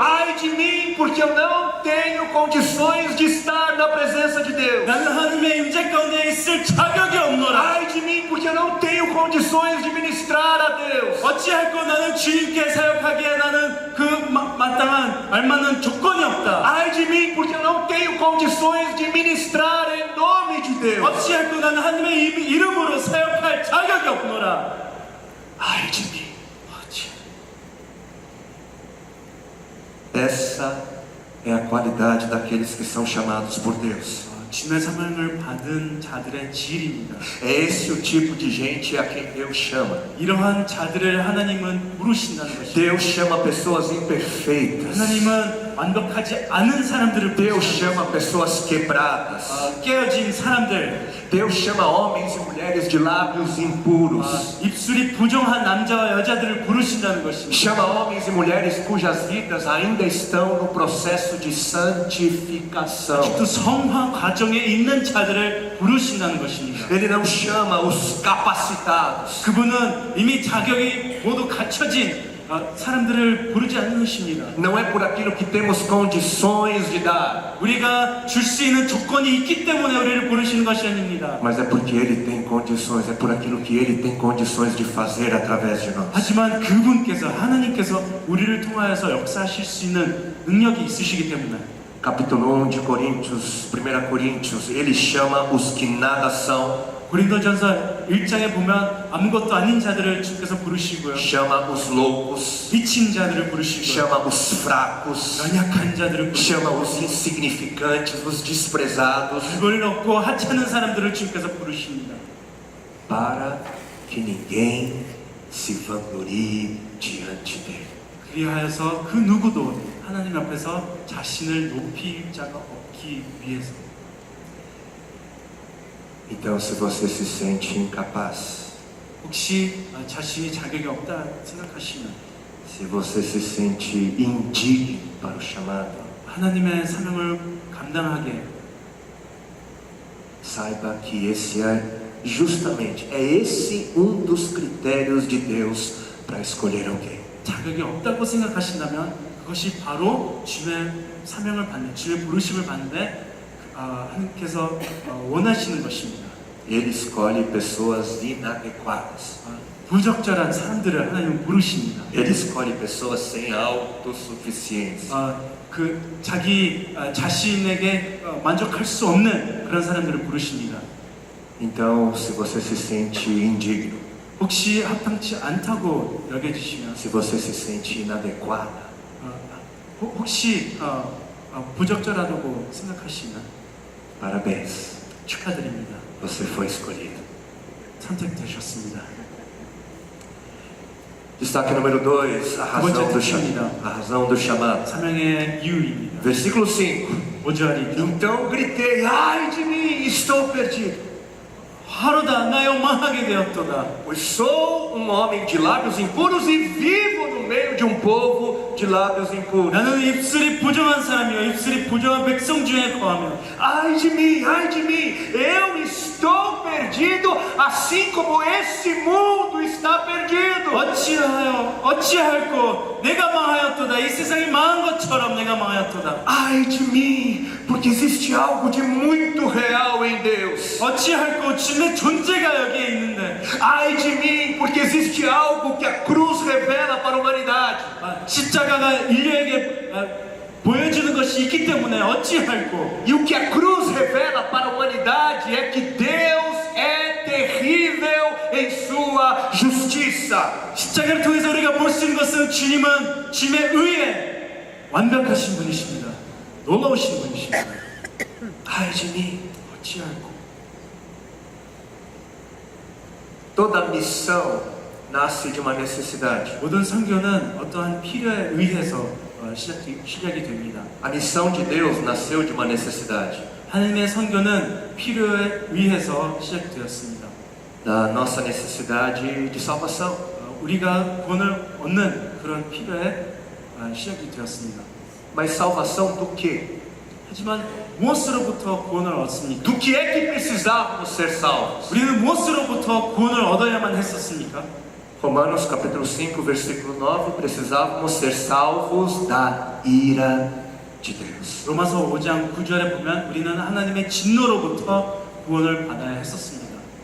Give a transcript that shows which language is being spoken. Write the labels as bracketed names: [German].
[Portuguese] ai de mim, porque eu não tenho condições de estar na presença de Deus. [Korean] 나는 하나님의 임재 가운데 있을 자격이 없노라. [Portuguese] Ai de mim, porque eu não tenho condições de ministrar a Deus. [Korean] 어찌할꼬. 나는 주님께 사역하기에 나는 그 마땅한 알맞는 조건이 없다. [Portuguese] Ai de mim, porque eu não tenho condições de ministrar em nome de Deus. [Korean] 어찌할꼬. 나는 하나님의 이름으로 사역할 자격이 없노라. [Portuguese] Ai de mim. Essa é a qualidade daqueles que são chamados por Deus. [Korean] 주님의 사명을 받은 자들의 질입니다. [Portuguese] É esse o tipo de gente a quem Deus chama. [Korean] 이러한 자들을 하나님은 부르신다는 것입니다. [Portuguese] Deus chama pessoas imperfeitas. [Korean] 하나님은 완벽하지 않은 사람들을 [Portuguese] Deus [Korean] 부르시는 [Portuguese] chama pessoas quebradas. [Korean] 깨어진 사람들, [Portuguese] Deus chama homens e mulheres de lábios impuros. [Korean] 입술이 부정한 남자와 여자들을 부르신다는 것입니다. [Portuguese] Chama homens e mulheres cujas vidas ainda estão no processo de santificação. [Korean] 아직도 성화 과정에 있는 자들을 부르신다는 것입니다. [Portuguese] Ele não chama os capacitados. [Korean] 그분은 이미 자격이 모두 갖춰진 사람들을 부르지 않으십니다. [Portuguese] Não é por aquilo que temos condições de dar, [Korean] 우리가 줄 수 있는 조건이 있기 때문에 우리를 부르시는 것이 아닙니다. [Portuguese] mas é porque Ele tem condições, é por aquilo que Ele tem condições de fazer através de nós. [Korean] 하지만 그분께서 하나님께서 우리를 통하여서 역사하실 수 있는 능력이 있으시기 때문에 [Portuguese] Capítulo 1 de Coríntios, 1 Coríntios, Ele chama os que nada são, [Korean] 고린도전서 1장에 보면 아무것도 아닌 자들을 주께서 부르시고요. [Portuguese] chama os loucos, [Korean] 미친 자들을 부르시고요. [Portuguese] chama os fracos, [Korean] 연약한 자들을 부르시고 [Portuguese] chama os insignificantes, os desprezados, [Korean] 그걸 얻고 하찮은 사람들을 주께서 부르십니다. [Portuguese] para que ninguém se vanglorie diante dele. [Korean] 그리하여서 그 누구도 하나님 앞에서 자신을 높일 자가 없기 위해서. [Portuguese] Então, se você se sente incapaz, [Korean] 혹시 자신이 자격이 없다 생각하시면 [Portuguese] se você se sente indigno para o chamado, [Korean] 하나님의 사명을 감당하게 [Portuguese] saiba que esse é justamente, é esse um dos critérios de Deus para escolher alguém. [Korean] 자격이 없다고 생각하신다면 그것이 바로 주의 사명을 받는, 주의 부르심을 받는데 하나님께서 원하시는 것입니다. [Portuguese] Ele escolhe pessoas inadequadas. [Korean] 부적절한 사람들을 하나님은 부르십니다. [Portuguese] Ele escolhe pessoas sem autossuficiência. [Korean] 그 자기 자신에게 만족할 수 없는 그런 사람들을 부르십니다. [Portuguese] Então, se você se sente indigno, [Korean] 혹시 합당치 않다고 여겨지시면, [Portuguese] se você se sente inadequada, [Korean] 혹시 부적절하다고 생각하시면 [Portuguese] parabéns, [Korean] 축하드립니다. [Portuguese] você foi escolhido. [Korean] 선택되셨습니다. [Portuguese] Destaque número 2, a razão do chamado. [Korean] 사명의 이유입니다. [Portuguese] Versículo 5. [Korean] 5절이죠. [Portuguese] Então gritei, ai de mim, estou perdido. [Korean] 하루다 나여 망하게 되었도다. [Portuguese] Pois sou um homem de lábios impuros e vivo no meio de um povo de lábios impuros. [Korean] 나는 입술이 부정한 사람이요 입술이 부정한 백성 중에 거하며 [Portuguese] Ai de mim, eu estou perdido, assim como esse mundo está perdido. [Korean] 어찌할꼬 내가 망하였도다. 이 세상이 망한 것처럼 내가 망하였도다. [Portuguese] Ai de mim, porque existe algo de muito real em Deus. [Korean] 어찌할꼬 주님의 존재가 여기에 있는데. [Portuguese] Ai de mim, porque existe algo que a cruz revela para a humanidade. [Korean] 십자가가 인류에게 보여주는 것이 있기 때문에 어찌할꼬. [Portuguese] E o que a cruz revela para a humanidade é que Deus é terrível em sua justiça. [Korean] 십자가를 통해서 우리가 볼 수 있는 것은 주님은 주님의 의에 완벽하신 분이십니다. 놀라우신 분이십니다. [Portuguese] Ai de mim. [Korean] 어찌할꼬. [Portuguese] Toda missão nasce de uma necessidade. [Korean] 모든 선교는 어떠한 필요에 의해서 시작이 됩니다. [Portuguese] A missão de Deus nasceu de uma necessidade. [Korean] 하나님의 선교는 필요에 의해서 시작되었습니다. [Portuguese] Da nossa necessidade de salvação. [Korean] 우리가 구원을 얻는 그런 필요에 시작이 되었습니다. [Portuguese] Mas salvação do quê? [Korean] 하지만 무엇으로부터 구원을 얻습니까? [Portuguese] Do que é que precisávamos ser salvos? [Korean] 우리는 무엇으로부터 구원을 얻어야만 했었습니까? [Portuguese] Romanos capítulo 5, versículo 9, precisávamos ser salvos da ira de Deus. [Korean] 로마서 5장 9절에 보면 우리는 하나님의 진노로부터 구원을 받아야 했었습니다.